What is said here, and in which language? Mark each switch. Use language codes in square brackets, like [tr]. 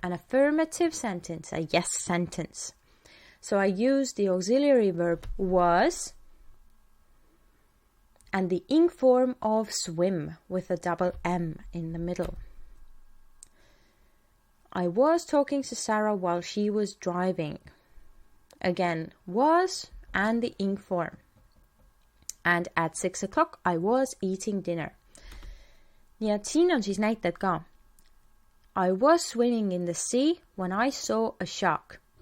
[en] An affirmative sentence, a yes sentence. So I use the auxiliary verb was and the ing form of swim with a double M in the middle. I was talking to Sarah while she was driving. Again, was and the ing form. And at 6 o'clock I was eating dinner. [et] Nii et siin on siis näited ka. [en] I was swimming in the sea when I saw a shark.